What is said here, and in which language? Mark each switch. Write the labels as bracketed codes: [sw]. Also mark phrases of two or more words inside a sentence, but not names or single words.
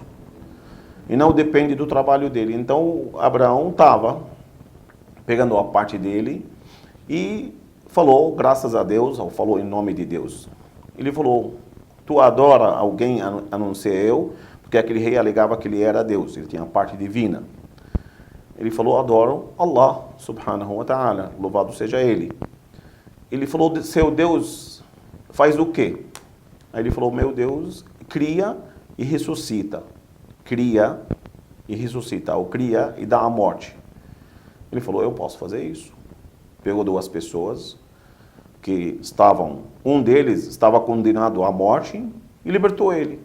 [pt] E não depende do trabalho dele. Então, Abraão estava pegando a parte dele e falou, graças a Deus, ou falou em nome de Deus. Ele falou, tu adora alguém a não ser eu? Porque aquele rei alegava que ele era Deus, ele tinha a parte divina. Ele falou, adoro Allah, [ar] سبحانه وتعالى, [pt] louvado seja Ele. Ele falou, seu Deus faz o quê? Aí ele falou, meu Deus cria e ressuscita. Cria e ressuscita, ou cria e dá a morte. Ele falou, eu posso fazer isso. Pegou duas pessoas que estavam, um deles estava condenado à morte e libertou ele.